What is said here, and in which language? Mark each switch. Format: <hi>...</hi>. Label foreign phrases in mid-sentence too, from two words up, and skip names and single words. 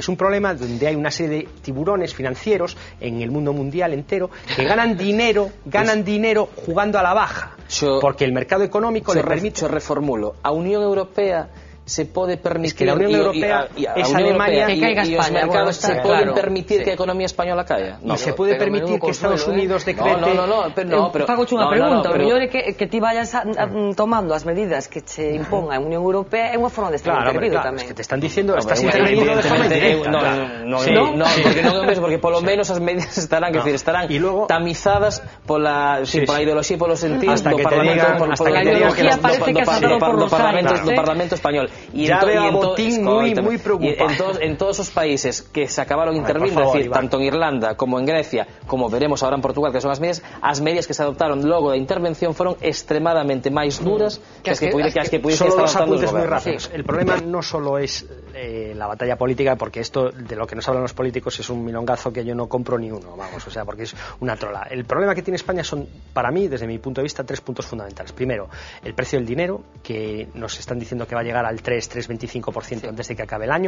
<es>Es un problema donde hay una serie de tiburones financieros en el mundo mundial entero que ganan dinero jugando a la baja. Porque el mercado económico le permite... reformulo.</es> <gl>A Unión Europea se pode permitir...</gl> <es>Es que la Unión Europea es Alemania que caiga</es> <gl>y os mercados se poden permitir que a economía española caia.</gl> <es>Y se puede permitir que Estados Unidos decrete...</es> <gl>pero fago unha pregunta. O mellor é que ti vayas tomando as medidas que che imponga a Unión Europea é unha forma de estar intervido tamén.</gl> <es>Es que te están diciendo, estás intervenido de forma indirecta. No,</es> <gl>porque non é mesmo, porque polo menos as medidas estarán tamizadas pola ideoloxía e polo sentido do Parlamento español.</gl> <es>Ya veo a Botín muy preocupado.</es> <gl>En todos os países que se acabaron de intervir, decir, tanto en Irlanda como en Grecia, como veremos ahora en Portugal, que son as medidas que se adoptaron logo da intervención foron extremadamente máis duras que as que pudiese estar adoptando</gl> <es>el gobierno. El problema no solo es la batalla política, porque esto de lo que nos hablan los políticos es un milongazo que yo no compro ni uno, porque es una trola. El problema que tiene España son, para mí, desde mi punto de vista, 3 puntos fundamentales. Primero, el precio del dinero, que nos están diciendo que va a llegar al 3,25% antes de que acabe el año.</es>